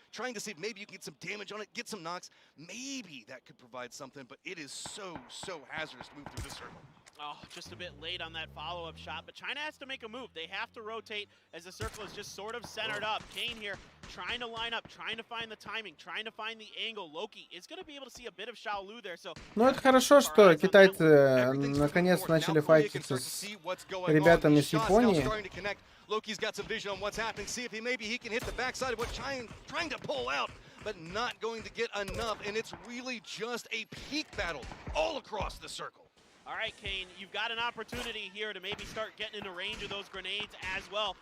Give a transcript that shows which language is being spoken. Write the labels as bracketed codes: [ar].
[en] Trying to see if maybe you can get some damage on it, get some knocks. Maybe that could provide something, but it is so hazardous to move through this circle. Oh, just a bit late on that follow-up shot, but China has to make a move. They have to rotate as the circle is just sort of centered up. Kane here trying to line up, trying to find the timing, trying to find the angle. Loki is going to be able to see a bit of Shaolu there. So, [ru] ну, это хорошо, что китайцы наконец начали файтиться с ребятами с Японии. [en] Loki's got some vision on what's happening. See if maybe he can hit the backside of what trying to pull out, but not going to get enough. And it's really just a peak battle all across the circle. All right, Kane, you've got an opportunity here to maybe start getting into range of those grenades as well.